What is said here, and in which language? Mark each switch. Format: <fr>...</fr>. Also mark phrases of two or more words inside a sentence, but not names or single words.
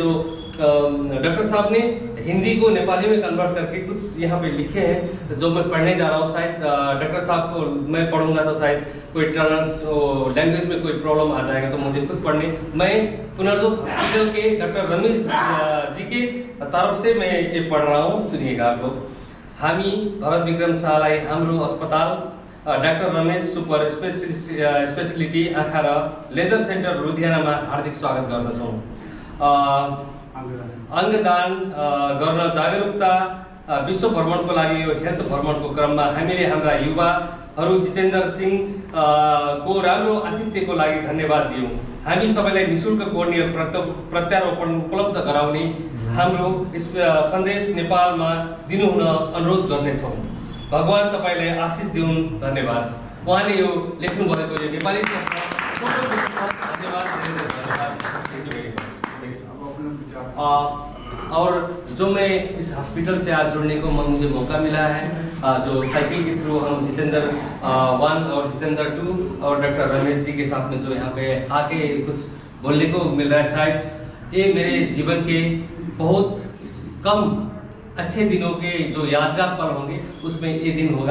<hi>जो डॉक्टर साहब ने हिंदी को नेपाली में कन्वर्ट करके कुछ यहाँ पे लिखे हैं, जो मैं पढ़ने जा रहा हूँ। शायद डॉक्टर साहब को मैं पढ़ूंगा तो शायद कोई लैंग्वेज में कोई प्रॉब्लम आ जाएगा, तो मुझे खुद पढ़ने। मैं पुनर्जोत हॉस्पिटल के डॉक्टर रमेश जी के तरफ से मैं ये पढ़ रहा हूँ, सुनिएगा आप लोग।</hi> <ne>हामी भरत विक्रम शाहलाई हाम्रो अस्पताल डाक्टर रमेश सुपर स्पेशलिटी आँखा र लेजर सेन्टर लुधियानामा हार्दिक स्वागत गर्दछौँ। अङ्गदान गर्न जागरुकता विश्व भ्रमणको लागि यो हेल्थ भ्रमणको क्रममा हामीले हाम्रा युवाहरू जितेन्द्र सिंह को राम्रो आतिथ्यको लागि धन्यवाद दियौँ। हामी सबैलाई निःशुल्क कोर्नियल प्रत्यारोपण उपलब्ध गराउने हाम्रो सन्देश नेपालमा दिनुहुन अनुरोध गर्नेछौँ। भगवान तपाईँलाई आशिष दिउन्। धन्यवाद। उहाँले यो लेख्नु भएको यो नेपाली</ne> <hi>और जो मैं इस हॉस्पिटल से आज जुड़ने को मुझे मौका मिला है, जो साइकिल के थ्रू हम जितेंद्र 1 और जितेंद्र 2 और डॉक्टर रमेश जी के साथ में जो यहाँ पे आके कुछ बोलने को मिल रहा है, शायद ये मेरे जीवन के बहुत कम अच्छे दिनों के जो यादगार पल होंगे उसमें ये दिन होगा।</hi>